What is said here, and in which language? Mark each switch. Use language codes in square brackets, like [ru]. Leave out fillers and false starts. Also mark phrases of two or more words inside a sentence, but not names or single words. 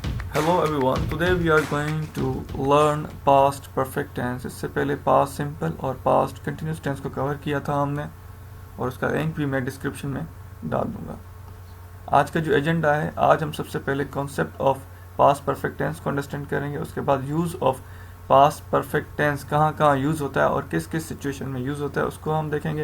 [en] Hello everyone. Today we are going to learn past perfect tense. [hi] इससे पहले [en] past simple [hi] और [en] past continuous tense [hi] को कवर किया था हमने और उसका लिंक भी मैं डिस्क्रिप्शन में डाल दूंगा। आज का जो एजेंडा है, आज हम सबसे पहले [en] concept of past perfect tense [hi] को अंडरस्टैंड करेंगे। उसके बाद [en] use of past perfect tense [hi] कहाँ कहाँ यूज़ होता है और किस किस सिचुएशन में यूज़ होता है उसको हम देखेंगे।